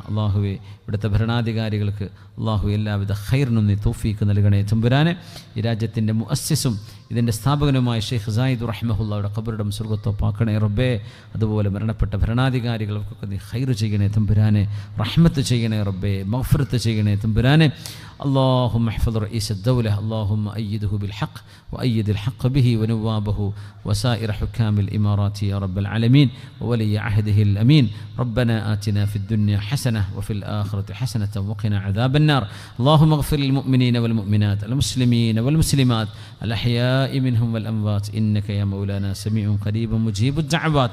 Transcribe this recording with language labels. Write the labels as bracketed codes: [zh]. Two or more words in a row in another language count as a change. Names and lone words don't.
[ml] അള്ളാഹുവെ ഇവിടുത്തെ ഭരണാധികാരികൾക്ക് അള്ളാഹു എല്ലാവിധ ഖൈറിനും നീ തൗഫീക്ക് നൽകണേ തമ്പുരാനെ. ഈ രാജ്യത്തിൻ്റെ മുഅസ്സിസും ഇതിൻ്റെ സ്ഥാപകനുമായ ഷെയ്ഖ് സായിദ് റഹ്മഹുള്ളയുടെ ഖബറിടം സ്വർഗ്ഗത്തോപ്പാക്കണേ റബ്ബേ. അതുപോലെ മരണപ്പെട്ട ഭരണാധികാരികൾക്കൊക്കെ നീ ഖൈർ ചെയ്യണേ തമ്പുരാനെ, റഹ്മത്ത് ചെയ്യണേ റബ്ബേ, മഗ്ഫിറത്ത് ചെയ്യണേ തമ്പുരാനെ. [ar] اللهم احفظ رئيس الدولة، اللهم أيده بالحق وأيد الحق به ونوابه وسائر حكام الإمارات يا رب العالمين وولي عهده الأمين. ربنا آتنا في الدنيا حسنة وفي الآخرة حسنة وقنا عذاب النار. اللهم اغفر للمؤمنين والمؤمنات، المسلمين والمسلمات، الأحياء منهم والأموات، إنك يا مولانا سميع قريب مجيب الدعوات.